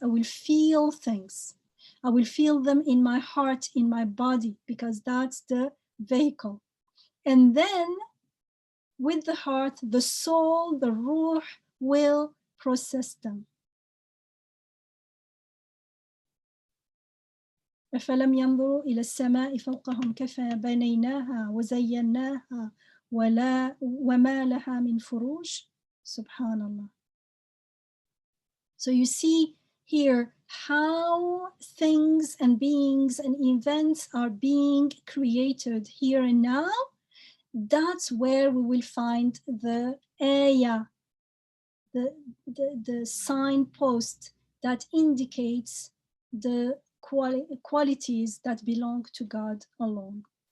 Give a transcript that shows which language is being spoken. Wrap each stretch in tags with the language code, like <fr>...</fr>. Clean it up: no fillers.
<en>I will feel things. I will feel them in my heart, in my body, because that's the vehicle. And then with the heart, the soul, the ruh will process them.</en> <ar>أفلم ينظروا إلى السماء فوقهم كيف بنيناها وزيناها وما لها من فروج. Subhanallah.</ar> <en>So you see here how things and beings and events are being created here and now. That's where we will find the ayah, the signpost that indicates the qualities that belong to God alone.</en>